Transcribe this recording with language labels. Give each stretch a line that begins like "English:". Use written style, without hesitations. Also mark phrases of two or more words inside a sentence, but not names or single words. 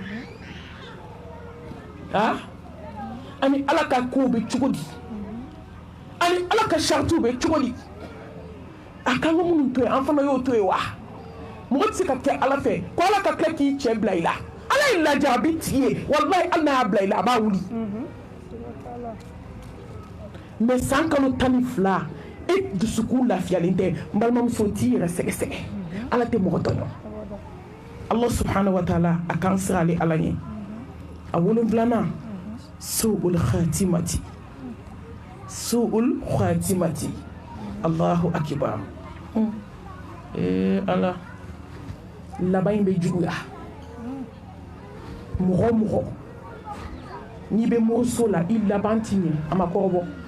Bambara: ani ala ka kow bɛ cogo di ani ala ka saritiw bɛ cogo di a kan ka minnu to yen an fana y'o to yen wa mɔgɔ tɛ se ka kɛ ala fɛ ko ala ka tila k'i cɛ bila i la ala ye lajarabi tigi ye walahi hali n'a y'a bila i la a b'a wuli mais san kalo 12 e dusukun lafiyalen tɛ n balimamuso t'i yɛrɛ sɛgɛsɛgɛ ala tɛ mɔgɔ tɔɲɔ
Arabic: الله سبحانه وتعالى
Bambara: a kan sirale ala ɲɛ a wolonfilanan
Arabic: سوء الخاتمة الله أكبر
Bambara: ala laban in bɛ juguya mɔgɔ n'i bɛ moriso la i laban ti ɲɛ a ma kɔrɔbɔ